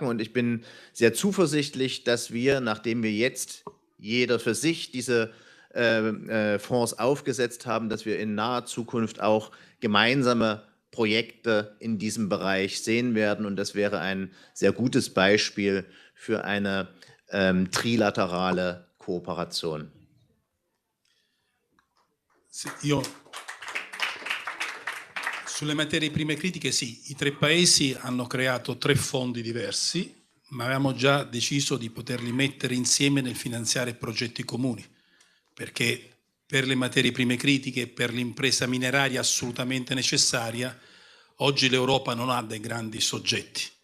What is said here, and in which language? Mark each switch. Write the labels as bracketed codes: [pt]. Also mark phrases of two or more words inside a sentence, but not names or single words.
[de] Und ich bin sehr zuversichtlich, dass wir, nachdem wir jetzt jeder für sich diese Fonds aufgesetzt haben, dass wir in naher Zukunft auch gemeinsame Projekte in diesem Bereich sehen werden. Und das wäre ein sehr gutes Beispiel für eine trilaterale Kooperation. [it] Io sulle materie prime critiche sì, i 3 paesi hanno creato 3 fondi diversi, ma avevamo già deciso di poterli mettere insieme nel finanziare progetti comuni, perché per le materie prime critiche, per l'impresa mineraria assolutamente necessaria, oggi l'Europa non ha dei grandi soggetti.